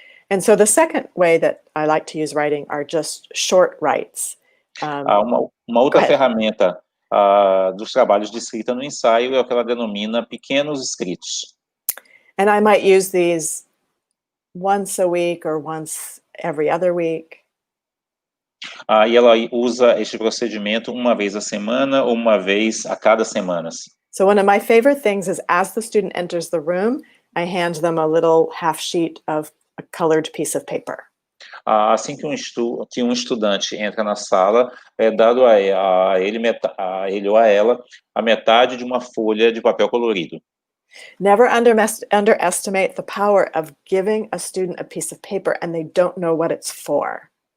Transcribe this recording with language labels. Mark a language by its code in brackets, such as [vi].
[en] And so the second way that I like to use writing are just short writes. [pt] Uma outra ferramenta dos trabalhos de escrita no ensaio é o que ela denomina pequenos escritos. [en] And I might use these once a week or once every other week. [pt] E ela usa este procedimento uma vez a semana ou uma vez a cada semanas. [en] So one of my favorite things is as the student enters the room, I hand them a little half sheet of a colored piece of paper. [pt] Assim que um estudante entra na sala, é dado a ele ou a ela a metade de uma folha de papel colorido. [en] Never underestimate the power of giving a student a piece of paper and they don't know what it's for.